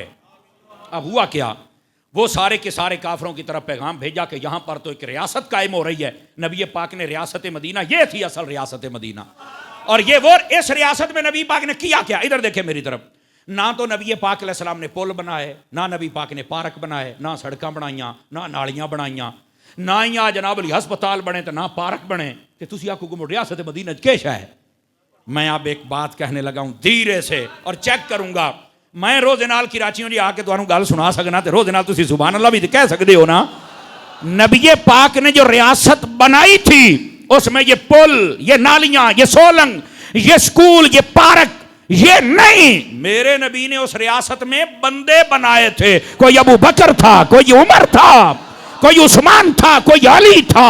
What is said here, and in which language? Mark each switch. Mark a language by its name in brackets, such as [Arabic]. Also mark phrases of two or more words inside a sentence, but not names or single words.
[Urdu] اب ہوا کیا، وہ سارے کے سارے کافروں کی طرف پیغام بھیجا کہ یہاں پر تو ایک ریاست قائم ہو رہی ہے۔ نبی پاک نے ریاست مدینہ، یہ تھی اصل ریاست مدینہ، اور یہ وہ اس ریاست میں نبی پاک نے کیا کیا، ادھر دیکھیں میری طرف۔ نہ تو نبی پاک [Arabic] علیہ السلام [Urdu] نے پل بنائے، نہ نبی پاک نے پارک بنائے، [Punjabi] نہ سڑکاں بنائیاں، نہ نالیاں بنائیاں، [Urdu] نہ ہی جناب علی ہسپتال بنے تو نہ پارک بنے، [Punjabi] کہ تسی آکھو [Urdu] کہ ریاست مدینہ کیش ہے۔ میں اب ایک بات کہنے لگا ہوں دھیرے سے اور چیک کروں گا، [Punjabi] میں روز نال کراچیوں جی آ کے تمہیں گل سنا سکنا تے روز نال تسی [Arabic] سبحان اللہ [Urdu] بھی کہہ سکتے ہو نا۔ نبی پاک نے جو ریاست بنائی تھی اس میں یہ پل، یہ نالیاں، یہ سولنگ، یہ سکول، یہ پارک، یہ نہیں، میرے نبی نے اس ریاست میں بندے بنائے تھے۔ کوئی ابو بکر تھا، کوئی عمر تھا، کوئی عثمان تھا، کوئی علی تھا۔